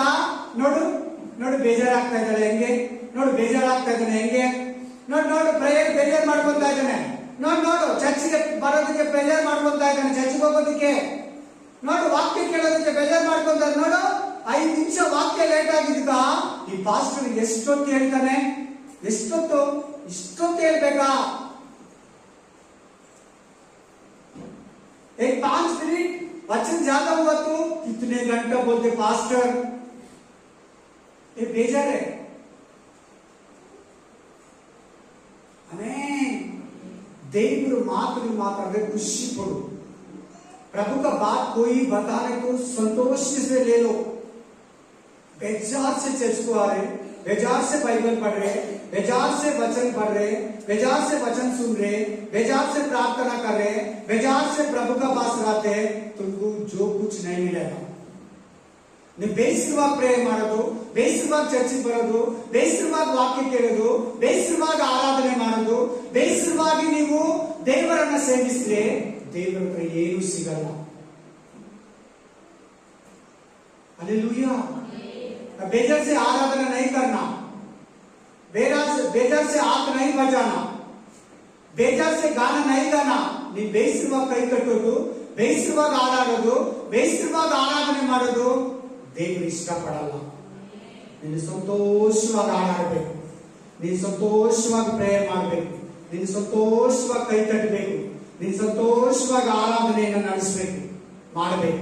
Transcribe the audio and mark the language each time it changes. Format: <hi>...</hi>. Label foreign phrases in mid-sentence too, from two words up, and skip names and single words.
<kn>ನೋಡು ನೋಡು ಬೇಜಾರಾಗ್ತಾ ಇದ್ದಾಳೆ ಹೆಂಗೆ, ನೋಡು ಬೇಜಾರಾಗ್ತಾ ಇದ್ದಾನೆ ಹೆಂಗೆ, ನೋಡು ನೋಡು ಪ್ರೇಯರ್ ಬೇಜಾರ್ ಮಾಡ್ಕೊಂತಾ ಇದ್ದಾನೆ, ನೋಡು ನೋಡು ಚರ್ಚ್ಗೆ ಬರೋದಕ್ಕೆ ಬೇಜಾರ್ ಮಾಡ್ಕೊಂತಾ ಇದ್ದಾನೆ, ಚರ್ಚ್ಗೆ ಹೋಗೋದಕ್ಕೆ, ನೋಡು ವಾಕ್ಯ ಕೇಳೋದಕ್ಕೆ ಬೇಜಾರ್ ಮಾಡ್ಕೊಂತ, ನೋಡು 5 ನಿಮಿಷ ವಾಕ್ಯ ಲೇಟ್ ಆಗಿದ್ದ ಈ ಪಾಸ್ಟರ್ ಎಷ್ಟೊತ್ತು ಹೇಳ್ತಾನೆ, ಎಷ್ಟೊತ್ತು ಇಷ್ಟೊತ್ತು ಹೇಳ್ಬೇಕಾ?</kn> <hi>5 मिनट वचन ज्यादा हुआ तो कितने घंटा बोलते पास्टर? ये बेजार है। हमें देवर मात्र मात्र खुशी पड़ो। प्रभु का बात कोई बताने को संतोष से ले लो। बेजार से चर्च को आ रहे, बेजार से बाइबल पढ़ रहे, बेजार से वचन पढ़ रहे, बेजार से वचन सुन रहे, बेजार से प्रार्थना कर रहे, बेजार से प्रभु का पास गाते हैं, तुमको जो कुछ नहीं मिलेगा।</hi> <kn>ನೀವು ಬೇಸರವಾಗಿ ಪ್ರೇಯರ್ ಮಾಡೋದು, ಬೇಸರವಾಗಿ ಚರ್ಚಿಗೆ ಬರೋದು, ಬೇಸರವಾಗಿ ವಾಕ್ಯ ಕೇಳೋದು, ಬೇಸರವಾಗಿ ಆರಾಧನೆ ಮಾಡೋದು, ಬೇಸರವಾಗಿ ನೀವು ದೇವರನ್ನ ಸೇವಿಸಿದ್ರೆ ದೇವರ ಹತ್ರ ಏನೂ ಸಿಗಲ್ಲ।</kn> <hi>हालेलुया। बेजार से आराधना नहीं करना, बेजार से हाथ नहीं बजाना, बेजार से गाना नहीं गाना।</hi> <kn>ನೀವು ಬೇಸರವಾಗಿ ಕೈ ಕಟ್ಟೋದು, ಬೇಸರವಾಗಿ ಆಡಾಡೋದು, ಬೇಸರವಾಗಿ ಆರಾಧನೆ ಮಾಡೋದು ದೇವರು ಇಷ್ಟಪಡಲ್ಲ। ನೀನು ಸಂತೋಷವಾಗಿ ಆಡಾಡಬೇಕು, ನೀನು ಸಂತೋಷವಾಗಿ ಪ್ರೇಯರ್ ಮಾಡಬೇಕು, ನೀನು ಸಂತೋಷವಾಗಿ ಕೈ ತಟ್ಟಬೇಕು, ನೀನು ಸಂತೋಷವಾಗಿ ಆರಾಧನೆಯನ್ನು ನಡೆಸಬೇಕು, ಮಾಡಬೇಕು।</kn>